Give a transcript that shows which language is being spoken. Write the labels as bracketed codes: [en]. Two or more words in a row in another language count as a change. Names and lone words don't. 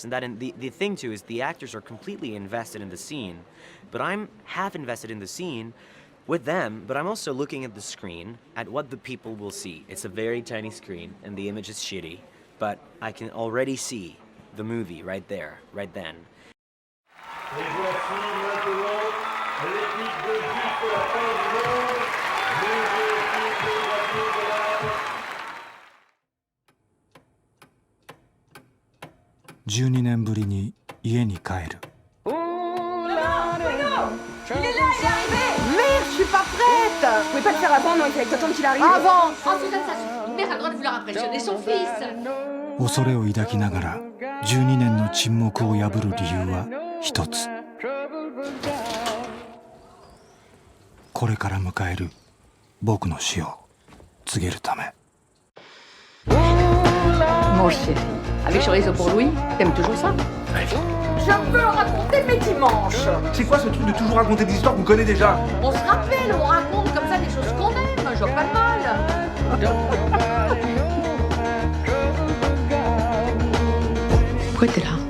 [en] And that, and the thing too is the actors are completely invested in the scene, but I'm half invested in the scene with them, but I'm also looking at the screen at what the people will see. It's a very tiny screen and the image is shitty, but I can already see the movie right there, right then. [fr] Et voici maintenant l'équipe de 10 pour la fin du monde. Nouveau équipe de voiture de la... [ja] 12 年ぶりに家に帰る。 [fr] Il est là, il est arrivé. Merde, je suis pas prête. Vous pouvez pas le faire avant, non, il fallait que t'attendes qu'il arrive. Avant. Ensuite, ça suffit. Une mère a le droit de vouloir impressionner son fils. [ja] 恐れを抱きながら12年の沈黙を破る理由は一つ。これから迎える僕の死を告げるため。 [fr] Mon chéri, avec chorizo pour Louis, t'aimes toujours ça? Je veux raconter mes dimanches. C'est quoi ce truc de toujours raconter des histoires qu'on connaît déjà? On se rappelle, on raconte comme ça des choses qu'on aime, je vois pas le mal. Pourquoi t'es là?